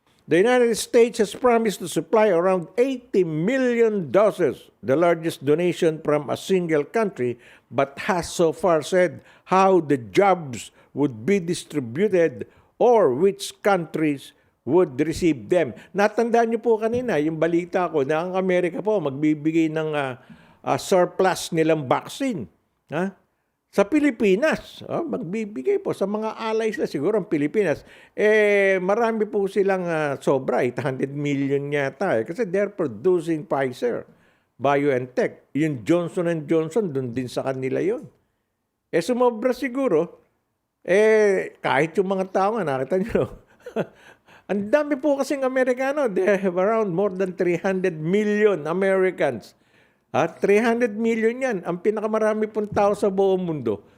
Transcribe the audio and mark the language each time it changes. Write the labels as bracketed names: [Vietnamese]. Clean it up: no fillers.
[English] The United States has promised to supply around 80 million doses, the largest donation from a single country, but has so far said how the jobs would be distributed or which countries would receive them. [Filipino] Natandaan niyo po kanina yung balita ko na ang Amerika po magbibigay ng surplus nilang vaccine. Sa Pilipinas, magbibigay po sa mga allies na siguro ang Pilipinas. Marami po silang sobra, 800 million yata. [English] Kasi they're producing Pfizer, BioNTech. [Filipino] Yung Johnson & Johnson, dun din sa kanila yun. Sumobra siguro. Kahit yung mga tao nga, nakita nyo, ang dami po kasing Amerikano. [English] They have around more than 300 million Americans. [Filipino] 300 million yan. Ang pinakamarami pong tao sa buong mundo.